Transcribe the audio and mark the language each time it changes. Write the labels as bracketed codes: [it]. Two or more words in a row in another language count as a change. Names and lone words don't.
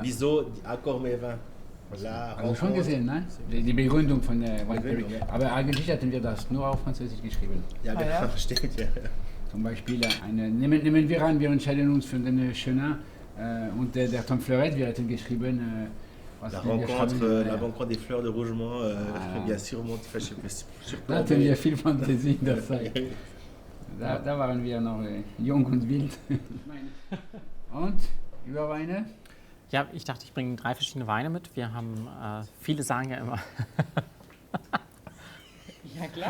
[de] Wieso die Accord mit Vin? Haben wir schon gesehen, ne? Die Begründung von der Wine. Ja. Aber eigentlich hatten wir das nur auf Französisch geschrieben. Ja, genau, stimmt, ja. Zum Beispiel, nehmen wir an, wir entscheiden uns für den Chenin und der Tom Fleuret, wir hatten geschrieben, [fr] La rencontre des fleurs de Rougemont, bien sûr, [de] da hatten wir viel Fantasie in der Zeit. Da waren wir noch jung und wild. Und, über Weine? Ja, ich dachte, ich bringe 3 verschiedene Weine mit. Wir haben, viele sagen ja immer... Ja, klar.